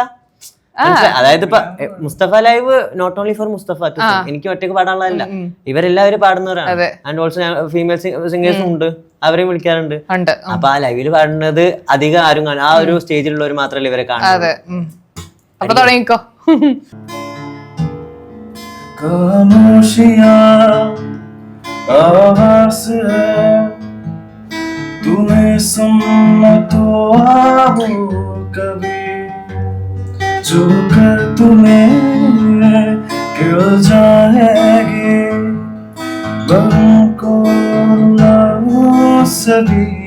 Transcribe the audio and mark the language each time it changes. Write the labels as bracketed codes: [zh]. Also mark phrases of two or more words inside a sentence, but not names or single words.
[ml] അതായത് ഇപ്പൊ മുസ്തഫ ലൈവ് [en] not only for [ml] മുസ്തഫ, എനിക്ക് ഒറ്റയ്ക്ക് പാടാനുള്ളതല്ല, ഇവരെല്ലാവരും പാടുന്നവരാണ്. [en] and also female singers [ml] ഉണ്ട്, അവരെയും വിളിക്കാറുണ്ട്. അപ്പൊ ആ ലൈവില് പാടുന്നത് അധികം ആരും കാണും, ആ ഒരു സ്റ്റേജിലുള്ളവർ മാത്രമല്ല ഇവരെ കാണുന്നത്. അപ്പൊ തുടങ്ങിക്കോ. [hi] जो कर तुम्हें गिर जाएगी, गम को रुलाओ सभी,